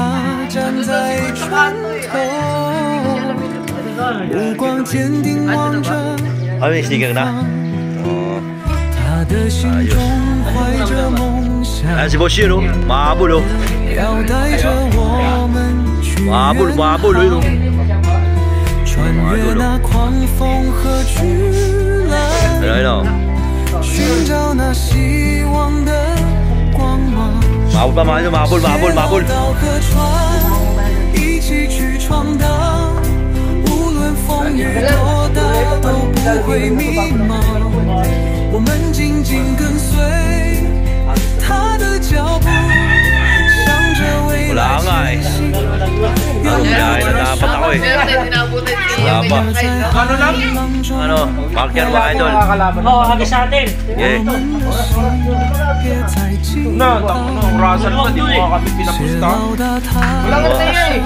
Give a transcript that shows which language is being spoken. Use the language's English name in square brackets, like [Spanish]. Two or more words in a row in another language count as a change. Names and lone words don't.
[Filipino] Ay, may sticker na. Ayos. Ayan si Boshir o. Mahabol o. Mahabol o yun o. [Chinese] 穿越那狂风和巨浪，寻找那希望的光芒。Mabul. 一起去闯荡，无论风雨多大都不会迷茫。我们紧紧跟随他的脚步，向着未来前行。 [Filipino] Dapat ako eh. Wala pa. Ano? Marker mga idol. Oo, hagis sa atin. Okay. Urasan pa, di mo kami pinapusta. Wala kang tayo eh.